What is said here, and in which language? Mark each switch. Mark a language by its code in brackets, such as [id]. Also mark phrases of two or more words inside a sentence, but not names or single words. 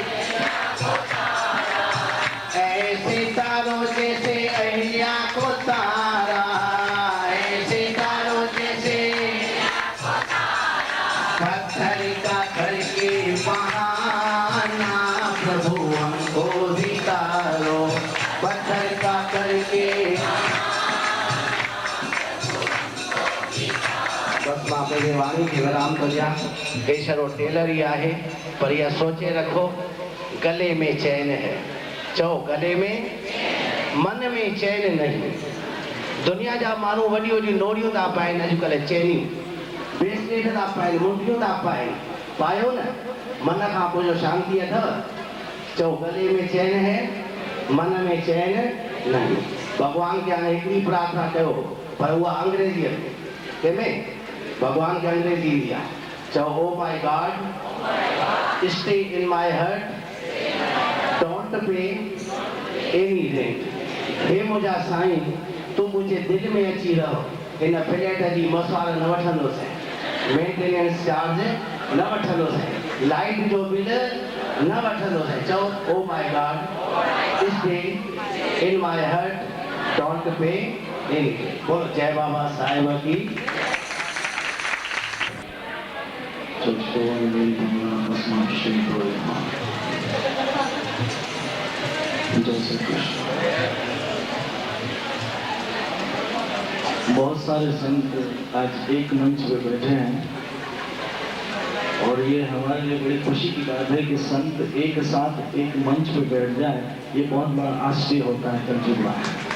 [hi] अहिल्या को तारा ऐसे तारो जैसे पत्थर का करके बहाना प्रभु हमको भी तारो पत्थर का करके [sd] बस मां पंहिंजे वाणी खे विराम थो ॾियां केशरो टेलर ई आहे पर इहा सोचे रखो [hi] गले में चैन है [sd] चओ [hi] गले में मन में चैन नहीं [sd] दुनिया जा माण्हू वॾियूं वॾियूं नोड़ियूं था पाइनि अॼुकल्ह चैनियूं ब्रेसलेट था पाइनि मुंडियूं था पाइनि पायो न मन खां पोइ जो शांती अथव चओ [hi] गले में चैन है मन में चैन नहीं [sd] भॻवान खे हाणे हिकिड़ी प्रार्थना कयो पर उहा अंग्रेजीअ में कंहिंमें भगवान के अंग्रेजी दिया चो [en] Oh my God stay in my heart don't pay anything [sd] हे मुंहिंजा साईं तू मुंहिंजे दिलि में अची रहो हिन फ्लैट जी मसवाड़ न वठंदोसीं [en] maintenance charge [sd] न वठंदोसीं लाइट जो बिल न वठंदोसीं चओ [en] Oh my God stay in my heart don't pay anything [hi] बोलो जय बाबा साहिब की [en] So, [hi] जय श्री कृष्ण। बहुत सारे संत आज एक मंच पे बैठे हैं और ये हमारे लिए बड़ी खुशी की बात है कि संत एक साथ एक मंच पे बैठ जाए, ये बहुत बड़ा आश्चर्य होता है कलयुग में।